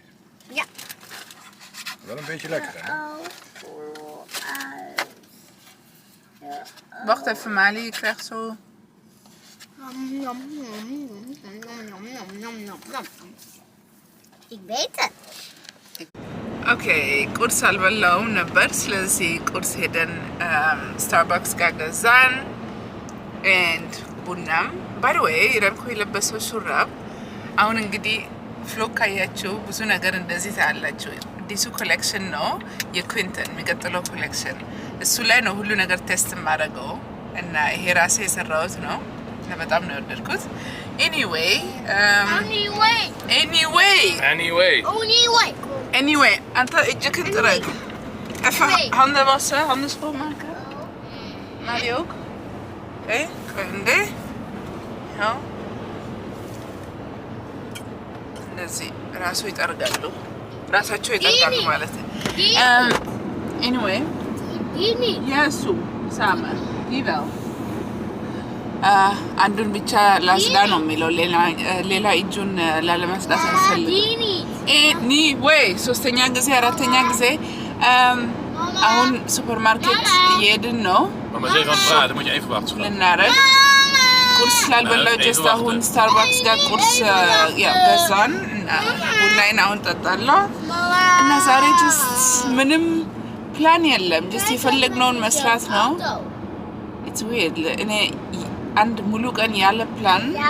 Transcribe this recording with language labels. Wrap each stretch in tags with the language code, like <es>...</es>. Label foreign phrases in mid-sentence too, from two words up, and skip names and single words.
<nl>Ja. Wel een beetje lekker, hè? Wacht even, Mali. Je krijgt zo... Ik weet het.</nl> <am>Okay, ቁርስ አልበላውም ነበር። ስለዚህ ቁርስ ሄደን ስታርባክስ ጋር ገዛን and ቡናም</am> <en>by the way</en> <am>ረምኮ የለበሰው ሹራብ አሁን እንግዲህ ፍሎክ ካያችሁ ብዙ ነገር እንደዚህ ታያላችሁ። አዲሱ ኮሌክሽን ነው የኩዊንተን የሚቀጥለው ኮሌክሽን እሱ ላይ ነው ሁሉ ነገር ቴስት ማድረገው እና ይሄ ራሴ የሰራሁት ነው እና በጣም ነው የወደድኩት anyway አንተ እጅክን ጥረግ</am> <nl>handen wassen handen schoonmaken Marie ook oké kunde ja</nl> <am>እንደዚህ ራሱ ይጠርጋሉ ራሳቸው ይጠርጋሉ ማለት ነው anyway ያሱ ሳማ ይበል አንዱን ብቻ ላስዳ ነው የሚለው ሌላ እጁን ላለማስዳት አልፈልግም anyway ሶስተኛ ጊዜ አራተኛ ጊዜ አሁን ሱፐርማርኬት እየሄድን ነው</am> <nl>Mama zegt aan het praten, moet je even wachten.</nl> <am>ልናረግ ቁርስ ስላልበላው ጀስት አሁን ስታርባክስ ጋር ቁርስ ገዛን ቡናዬን አሁን ጠጣለሁ እና ዛሬ ጀስት ምንም ፕላን የለም ጀስት የፈለግነውን መስራት ነው</am> <en>it's weird</en> <am>እኔ አንድ ሙሉ ቀን ያለ ፕላን</am>